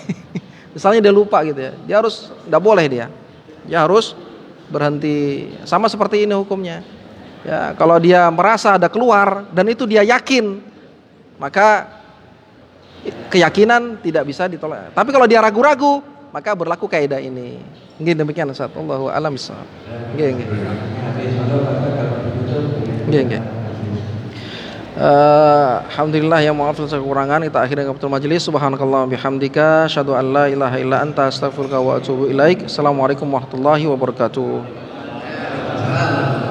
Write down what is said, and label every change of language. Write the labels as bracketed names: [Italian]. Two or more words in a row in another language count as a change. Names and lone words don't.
[Indonesian] Misalnya dia lupa gitu ya, dia harus tidak boleh dia harus berhenti. Sama seperti ini hukumnya. Ya, kalau dia merasa ada keluar dan itu dia yakin, maka keyakinan tidak bisa ditolak. Tapi kalau dia ragu-ragu, maka berlaku kaidah ini. Nggih demikian Ustaz. [Arabic] الله أعلم بالصواب. [Javanese] Nggih. Nggih. [Indonesian] Alhamdulillah ya, maaf atas kekurangan. Kita akhiri dengan [Arabic] كفارة المجلس. سبحانك اللهم بحمدك أشهد أن لا إله إلا أنت أستغفرك وأتوب إليك. السلام عليكم ورحمة الله وبركاته.